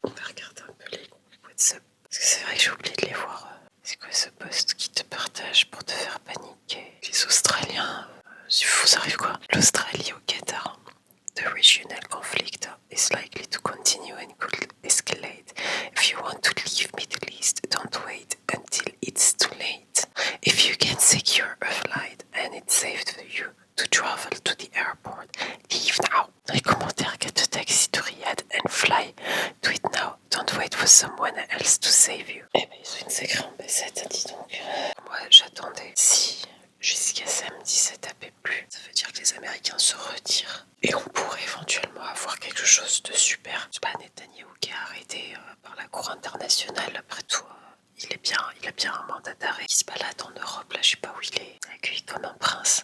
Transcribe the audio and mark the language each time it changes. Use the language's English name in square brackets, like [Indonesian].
[French] On va regarder un peu les groupes WhatsApp. Parce que c'est vrai que j'ai oublié de les voir. C'est quoi ce post qui te partage pour te faire paniquer? Les Australiens. Si vous arrivez quoi? L'Australie au Qatar. [English] The regional conflict is likely to continue and could escalate. If you want to leave Middle East, don't wait until it's too late. If you can secure a flight and it's safe for you to travel to the airport, leave now. [French] Les commentaires [English] get a taxi to Riyadh and fly. Do it now. Don't wait for someone else to save you. [French] Eh ben, ils ont une sacrée ambassade, dis donc. Moi, j'attendais. Si jusqu'à samedi ça tapait plus, ça veut dire que les Américains se retirent et on pourrait éventuellement avoir quelque chose de super. C'est pas Netanyahou qui est arrêté par la Cour internationale. Après tout, il a bien un mandat d'arrêt. Il se balade en Europe, là je sais pas où il est, accueilli comme un prince.